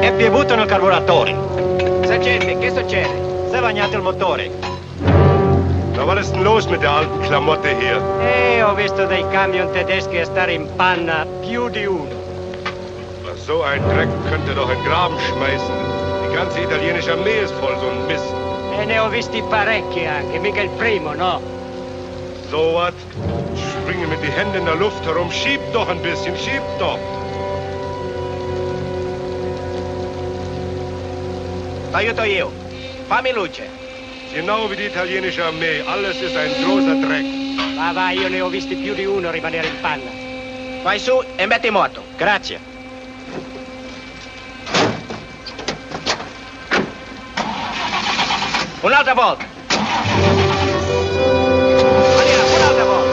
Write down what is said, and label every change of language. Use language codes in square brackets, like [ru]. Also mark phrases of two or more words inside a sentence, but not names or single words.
[it] È piovuto nel carburatore. Sergente, che succede? Si è bagnato il motore. [de] Na, was ist denn los mit der alten Klamotte hier? [it] Ho visto dei camion tedeschi a stare in panna più di uno. [de] Na, so ein Dreck könnte doch in den Graben schmeißen. Die ganze italienische Armee ist voll so ein Mist. [it] E ne ho visti parecchi anche, mica il primo, no? [de] So was? Springe mit die Hände in der Luft herum. Schieb doch ein bisschen, schieb doch. [it] Aiuto io. Fammi luce. [de] Genau wie die italienische Armee. Alles ist ein großer Dreck. [it] Va, io ne ho visti più di uno rimanere in panna. Vai su e metti moto. Grazie. Un'altra volta. Andiamo, un'altra volta.